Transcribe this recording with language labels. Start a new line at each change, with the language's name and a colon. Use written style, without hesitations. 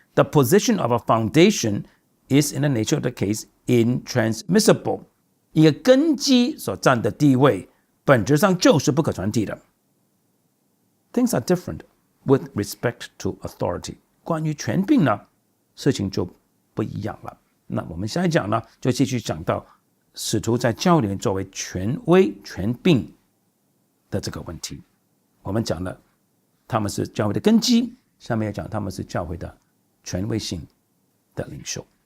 English: The position of a foundation is in the nature of the case intransmissible.
Chinese: 一个根基所占的地位，本质上就是不可传递的。
English: Things are different with respect to authority.
Chinese: 关于权柄呢，事情就不一样了。那我们下一讲呢，就继续讲到使徒在教会里面作为权威、权柄的这个问题。我们讲了他们是教会的根基，下面要讲他们是教会的权威性的领袖。